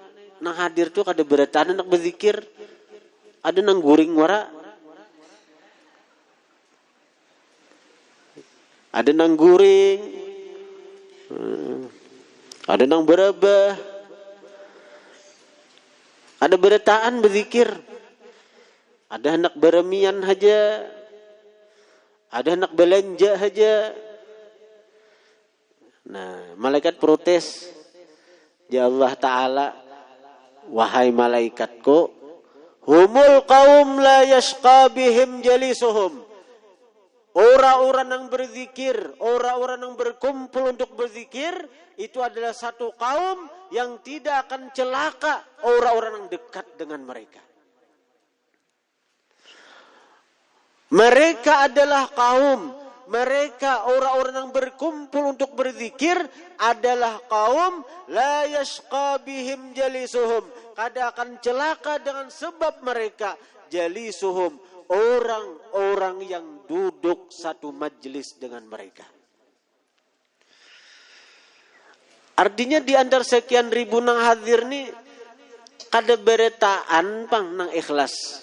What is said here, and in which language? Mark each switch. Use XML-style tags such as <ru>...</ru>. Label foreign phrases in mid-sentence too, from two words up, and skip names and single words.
<bjn>Nang hadir tuh kada beretaan nak berzikir, ada nang guring wara, ada nang guring, ada nang berabah, ada beretaan berzikir, ada hendak beremian aja, ada hendak belanja aja. Nah, malaikat protes, ya Allah Ta'ala, wahai malaikatku,</bjn> <ar>humul qaum la yashqa bihim jalisuhum.</ar> <id>Orang-orang yang berzikir, orang-orang yang berkumpul untuk berzikir, itu adalah satu kaum yang tidak akan celaka orang-orang yang dekat dengan mereka. Mereka adalah kaum, mereka orang-orang yang berkumpul untuk berzikir adalah kaum</id> <ar>la yashqa bihim jalisuhum.</ar> <bjn>Kada akan celaka dengan sebab mereka jalisuhum, orang-orang yang duduk satu majelis dengan mereka. Artinya di antara sekian ribu nang hadir ni kada beretaan pang nang ikhlas.</bjn>